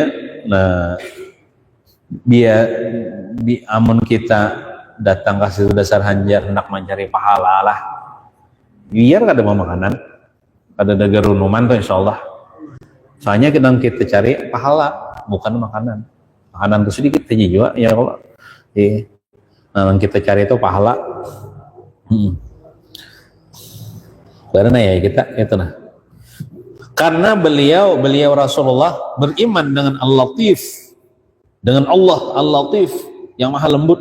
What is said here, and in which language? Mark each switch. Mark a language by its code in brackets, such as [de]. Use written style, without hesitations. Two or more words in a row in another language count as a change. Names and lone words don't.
[bjn] Nah, amun kita datang kasih dasar hanjar hendak mencari pahala lah, biar kada mau makanan, kada ada gerunuman tuh insyaallah. [id] Soalnya kita cari pahala bukan makanan tuh sedikit aja juga [ar] يا الله. [id] Yang kita cari itu pahala. Karena ya kita itu nah. Karena beliau Rasulullah beriman dengan Al-Latif, dengan Allah Al-Latif yang maha lembut.